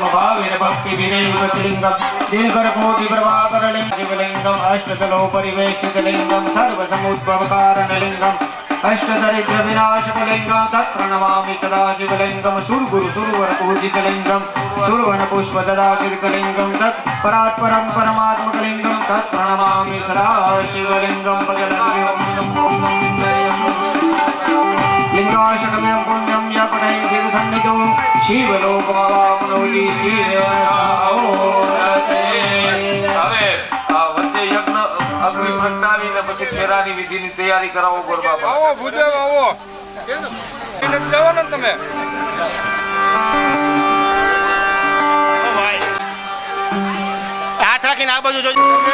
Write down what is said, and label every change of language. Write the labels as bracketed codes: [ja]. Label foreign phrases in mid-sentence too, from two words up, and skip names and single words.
[sa] भाविनभक्तिविवेकलिंगम दिनकरकोटिप्रभाकरलिंगम अष्टतलोपरिवेष्टितलिंगम सर्वसमुद्भवकारणलिंगम अष्टदरिद्रविनाशकलिंगम तत्प्रणमामि सदाशिवलिंगम सुरगुरु सुरवर पूजितलिंगम सुरवन पुष्पददातिर्कलिंगम तत्परात्परं परमात्मकलिंगम तत्प्रणमामि सदाशिवलिंगम लिंगाशकमयं पुण्यं यपनै शिवसन्निधौ शिवलोकमवाप्नोति शिवसहोरते. [gu] હવે આ વચ્ચે યજ્ઞ અગ્નિ પ્રગટાવીને પછી ફેરાની વિધિની તૈયારી કરાવો ગોર બાબા. આવો ભૂદેવ આવો જવાનો તમે હાથ રાખીને આ બાજુ જોજો.